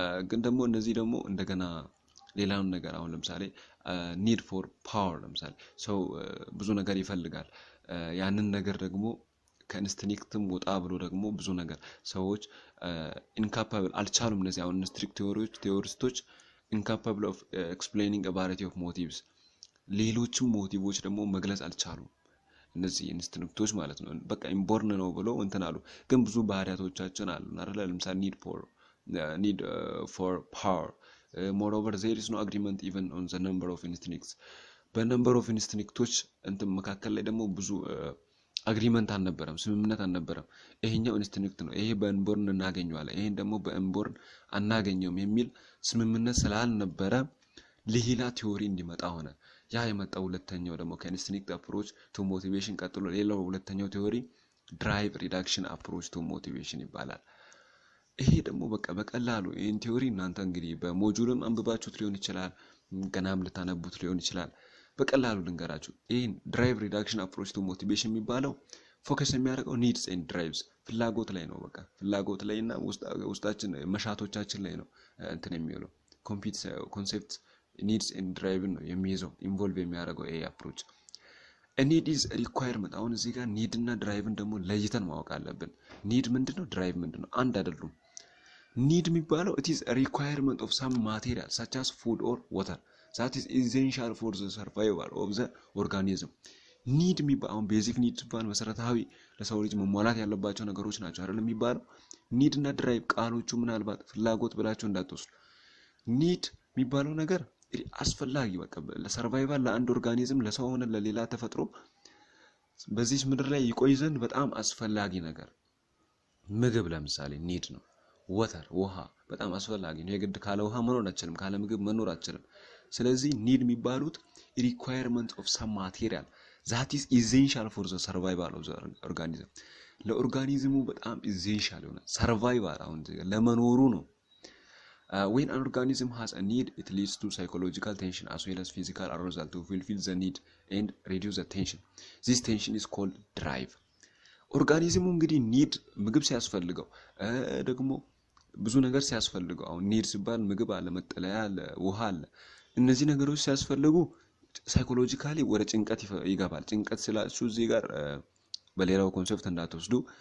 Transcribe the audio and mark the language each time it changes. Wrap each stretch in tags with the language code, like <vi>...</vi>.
<am>ግን ደግሞ እነዚህ ደግሞ እንደገና ሌላውን ነገር አሁን ለምሳሌ ኒድ ፎር ፓወር ለምሳሌ ሰው ብዙ ነገር ይፈልጋል። ያንን ነገር ደግሞ ከኢንስቲንክትም ወጣ ብሎ ደግሞ ብዙ ነገር ሰዎች ኢንካፓብል አልቻሉም። እነዚህ አሁን ኢንስቲንክት ቴዎሪስቶች</am> <en>incapable of explaining a variety of motives</en> <am>ሌሎችም ሞቲቮች ደግሞ መግለጽ አልቻሉም። እነዚህ ኢንስቲንክቶች ማለት ነው በቃ ኢንቦርን ነው ብለው አሉ። ግን ብዙ ባህሪያቶቻችን አሉ አይደል?</am> <en>ለምሳሌ need for power. Moreover, there is no agreement even on the number of instincts.</en> <am>በነምበር ኦፍ ኢንስቲንክቶች መካከል ላይ ደግሞ ብዙ አግሪመንት አልነበረም፣ ስምምነት አልነበረም። ይሄኛው ኢንስቲንክት ነው፣ ይሄ በእንቦርን እናገኘዋለን፣ ይሄን ደግሞ በእንቦርን አናገኘውም የሚል ስምምነት ስላልነበረ ሌላ ቲዮሪ እንዲመጣ ሆነ። ያ የመጣው ሁለተኛው ደግሞ ከኢንስቲንክት አፕሮች ቱ ሞቲቬሽን ቀጥሎ ሌላው ሁለተኛው ቲዮሪ ድራይቭ ሪዳክሽን አፕሮች ቱ ሞቲቬሽን ይባላል። ይሄ ደግሞ በቀላሉ ይሄን ቲዮሪ እናንተ እንግዲህ በሞጁልም አንብባችሁት ሊሆን ይችላል፣ ገናም ልታነቡት ሊሆን ይችላል። በቀላሉ ልንገራችሁ። ይሄን ድራይቭ ሪዳክሽን አፕሮች ቱ ሞቲቬሽን የሚባለው ፎከስ የሚያደርገው ኒድስ ኤንድ ድራይቭስ ፍላጎት ላይ ነው። በቃ ፍላጎት ላይና ውስጣችን መሻቶቻችን ላይ ነው የሚለው ኮንሴፕት ኒድስ ኤንድ ድራይቭ ነው የሚይዘው ኢንቮልቭ የሚያደርገው ይሄ አፕሮች። ኒድ ኢዝ ሪኳየርመንት። አሁን እዚህ ጋር ኒድ እና ድራይቭን ደግሞ ለይተን ማወቅ አለብን። ኒድ ምንድነው? ድራይቭ ምንድነው? አንድ አይደሉም። ኒድ የሚባለው</am> <en>it is a requirement of some material such as food or water that is essential for the survival of the organism.</en> <am>ኒድ የሚባለው ቤዚክ ኒድ ሲባል መሰረታዊ ለሰው ልጅ መሟላት ያለባቸው ነገሮች ናቸው አይደል የሚባለው። ኒድ እና ድራይቭ ቃሎቹ ምናልባት ፍላጎት ብላችሁ እንዳትወስዱ። ኒድ የሚባለው ነገር አስፈላጊ በቃ ለሰርቫይቫል ለአንድ ኦርጋኒዝም ለሰው ሆነ ለሌላ ተፈጥሮ በዚህ ምድር ላይ ይቆይ ዘንድ በጣም አስፈላጊ ነገር ምግብ ለምሳሌ ኒድ ነው። ወተር ውሃ በጣም አስፈላጊ ነው። የግድ ካለ ውሃ መኖር አንችልም፣ ካለ ምግብ መኖር አንችልም። ስለዚህ ኒድ የሚባሉት</am> <en>requirement of some material that is essential for the survival of the organism</en> <am>ለኦርጋኒዝሙ በጣም essential የሆነ survival አሁን ለመኖሩ ነው።</am> <en>When an organism has a need, it leads to psychological tension as well as physical arousal to fulfill the need and reduce the tension. This tension is called drive.</en> <am>ኦርጋኒዝሙ እንግዲህ ኒድ ምግብ ሲያስፈልገው ደግሞ ብዙ ነገር ሲያስፈልገው አሁን ኒድ ሲባል ምግብ አለ፣ መጠለያ አለ፣ ውሃ አለ። እነዚህ ነገሮች ሲያስፈልጉ ሳይኮሎጂካሊ ወደ ጭንቀት ይገባል። ጭንቀት ስላችሁ እዚህ ጋር በሌላው ኮንሰፕት እንዳትወስዱ</am>